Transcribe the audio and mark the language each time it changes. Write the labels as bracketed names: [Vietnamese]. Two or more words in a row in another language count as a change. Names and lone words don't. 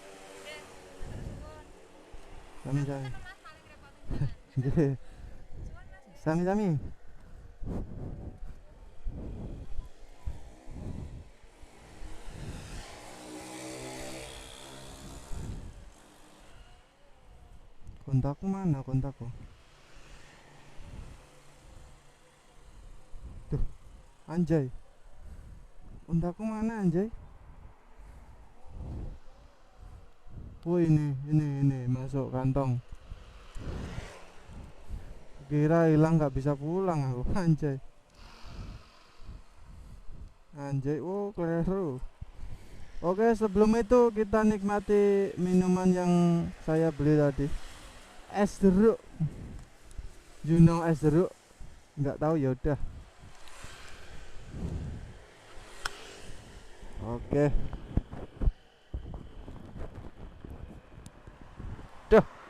[Javanese] Sami-sami. Nggih. [Indonesian] Sami-sami. Kontakku mana kontakku? Tuh, anjay. Kontakku mana anjay? Oh ini masuk kantong. Kira hilang nggak bisa pulang aku. Anjay, oh keliru. Oke, sebelum itu kita nikmati minuman yang saya beli tadi. Es jeruk. [English] You know [Indonesian] es jeruk? Nggak tahu ya udah. Oke. Duh.